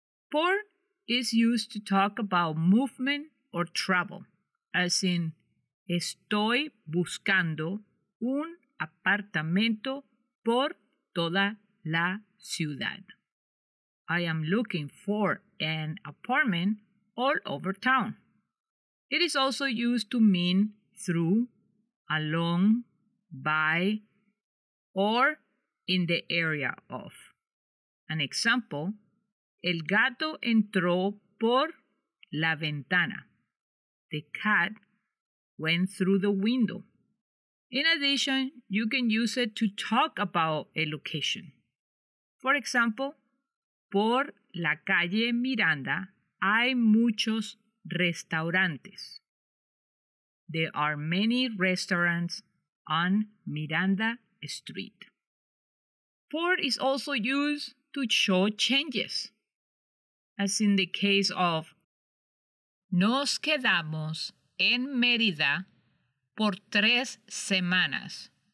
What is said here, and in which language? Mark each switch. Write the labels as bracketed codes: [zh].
[en] Por is used to talk about movement or travel, as in [es] Estoy buscando un apartamento por toda la ciudad. [en] I am looking for an apartment all over town. It is also used to mean through, along, by, or in the area of. An example, [es] el gato entró por la ventana. [en] The cat went through the window. In addition, you can use it to talk about a location. For example, [es] por la calle Miranda hay muchos restaurantes. [en] There are many restaurants on Miranda Street. Por is also used to show changes, as in the case of [es] nos quedamos en Mérida por 3 semanas.